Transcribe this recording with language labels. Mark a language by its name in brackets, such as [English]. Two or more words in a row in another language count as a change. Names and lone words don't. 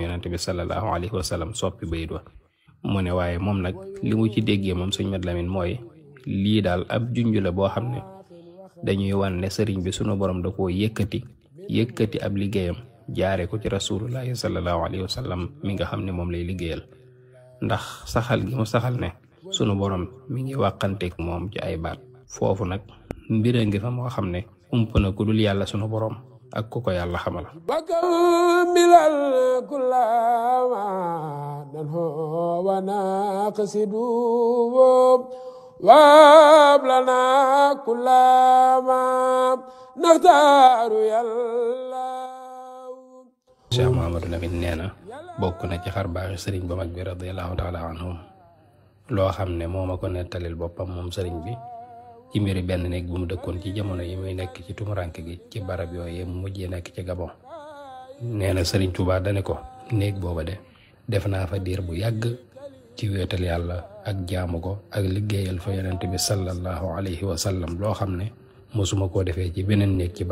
[Wolof] yonent bi [Arabic] صلى الله عليه وسلم [Wolof] soppi bayit wa mu ne waaye moom nag li mu ci déggee moom sëñ Mat Lamin mooy lii daal ab junj la boo xam ne dañuy wan ne sëriñ bi sunu borom da koo yëkkati ab liggéeyam jaare ko ci [Arabic] رسول الله صلى الله عليه وسلم [Wolof] mi nga xam ne moom lay liggéeyal ndax saxal gi mu saxal ne sunu borom mi ngi wàqanteeg moom ci ay baat foofu nag mbira ngi fa moo xam ne ump na ku dul yàlla sunu borom ak ku ko yàlla xamal [Arabic] وابلنا كل ما نختار يلا [Wolof] Cheikh Mouhamadou Lamine nee na bokk na ci xar baaxi sëriñ ba mag bi [Arabic] رضي الله تعالى عنهم [Wolof] loo xam ne moo ma ko nettalil boppam moom sëriñ bi ci mbiri benn néeg bu mu dëkkoon ci jamono yi muy nekk ci tumuranke gi ci barab yooyu mu mujjee nekk ci Gabon nee na sëriñ Tuubaa dane ko néeg booba de def naa fa diir bu yàgg ci wéetal yàlla ak jaamu ko ak liggéeyal fa yonent bi [Arabic] صلى الله عليه وسلم [Wolof] loo xam ne mosuma koo defee ci beneen néeg ci